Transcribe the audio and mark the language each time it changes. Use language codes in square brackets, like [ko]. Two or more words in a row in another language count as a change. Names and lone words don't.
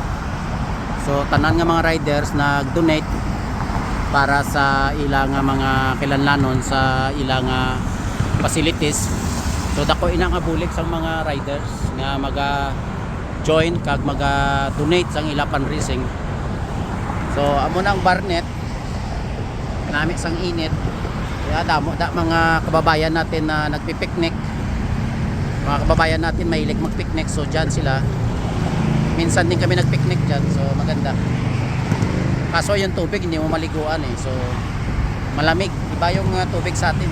[hil] So tanan nga mga riders nag-donate para sa ilang mga kilanlanon sa ilang facilities. So dako ina nga bulig sang mga riders nga maga-join kag maga-donate sang ilang fundraising. So amo nang Barnet nami sang init. [tl] Kaya damo da mga kababayan natin na nagpi-picnic. Mga kababayan natin mahilig mag-picnic, so diyan sila. Minsan din kami nag-picnic diyan, so maganda. Kaso yung tubig hindi mo maliguan so malamig, iba yung tubig sa atin.